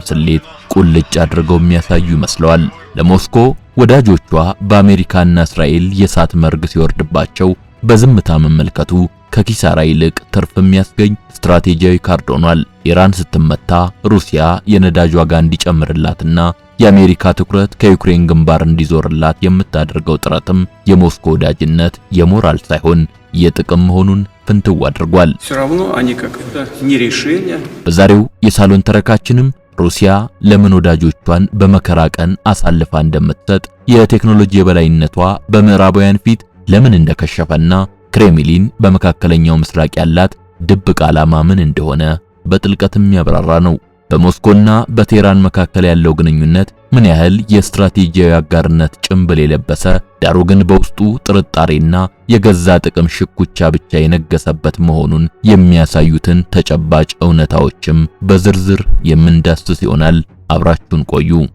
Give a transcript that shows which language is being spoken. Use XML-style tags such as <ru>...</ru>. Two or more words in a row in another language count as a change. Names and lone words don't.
<am>ስሌት ቁልጭ አድርገው የሚያሳዩ ይመስለዋል። ለሞስኮ ወዳጆቿ በአሜሪካና እስራኤል የእሳት መርግ ሲወርድባቸው በዝምታ መመልከቱ ከኪሳራ ይልቅ ትርፍ የሚያስገኝ ስትራቴጂያዊ ካርድ ሆኗል። ኢራን ስትመታ ሩሲያ የነዳጅ ዋጋ እንዲጨምርላትና የአሜሪካ ትኩረት ከዩክሬን ግንባር እንዲዞርላት የምታደርገው ጥረትም የሞስኮ ወዳጅነት የሞራል ሳይሆን የጥቅም መሆኑን ፍንትው አድርጓል።</am> <ru>Все равно они как-то не решение.</ru> <am>በዛሬው የሳሎን ተረካችንም ሩሲያ ለምን ወዳጆቿን በመከራ ቀን አሳልፋ እንደምትሰጥ፣ የቴክኖሎጂ የበላይነቷ በምዕራባውያን ፊት ለምን እንደከሸፈና ክሬምሊን በመካከለኛው ምስራቅ ያላት ድብቅ ዓላማ ምን እንደሆነ በጥልቀት የሚያብራራ ነው። በሞስኮና በቴህራን መካከል ያለው ግንኙነት ምን ያህል የስትራቴጂያዊ አጋርነት ጭንብል የለበሰ ዳሩ ግን በውስጡ ጥርጣሬና የገዛ ጥቅም ሽኩቻ ብቻ የነገሰበት መሆኑን የሚያሳዩትን ተጨባጭ እውነታዎችም በዝርዝር የምንዳስስ ይሆናል። አብራችሁን ቆዩ።</am>